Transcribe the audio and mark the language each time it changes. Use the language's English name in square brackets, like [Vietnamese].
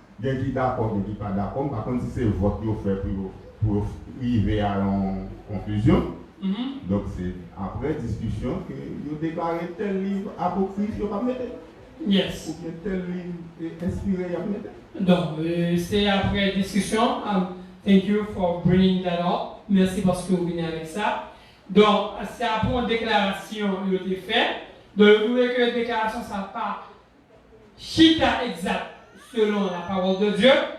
[French] Il y a qui d'accord, il y a qui pas d'accord. Par contre, si c'est le vote qui fait pour arriver à une conclusion. Donc c'est après discussion que vous déclarez tel livre apocryphe, vous ne pas mettre. [English] Yes. [French] Ou bien tel livre inspiré, vous mettre. Donc c'est après discussion. [English] Thank you for bringing that up. [French] Merci parce que vous venez avec ça. Donc c'est après une déclaration qui a été faite. Donc vous voulez que la déclaration ne soit pas chita exact selon la parole de Dieu.